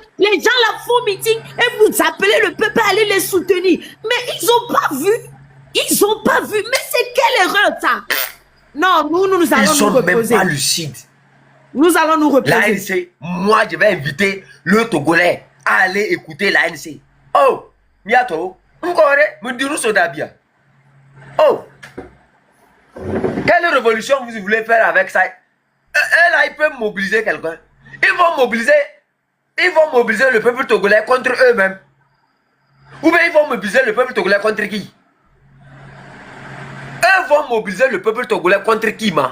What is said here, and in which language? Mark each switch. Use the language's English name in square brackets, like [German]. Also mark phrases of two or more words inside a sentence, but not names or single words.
[French] Les gens là font meeting et vous appelez le peuple à aller les soutenir. Mais ils n'ont pas vu. Ils n'ont pas vu. Mais c'est quelle erreur ça? Non, nous allons nous reposer. Ils sont même pas lucides. Nous allons nous reposer. L'ANC, moi je vais inviter le Togolais à aller écouter l'ANC. [Ewe] Oh, Miato, me dirou Sodabia. [French] Oh, quelle révolution vous voulez faire avec ça? Là, ils peuvent mobiliser quelqu'un. Ils vont mobiliser le peuple togolais contre eux-mêmes. Ou bien ils vont mobiliser le peuple togolais contre qui? Eux vont mobiliser le peuple togolais contre qui, ma?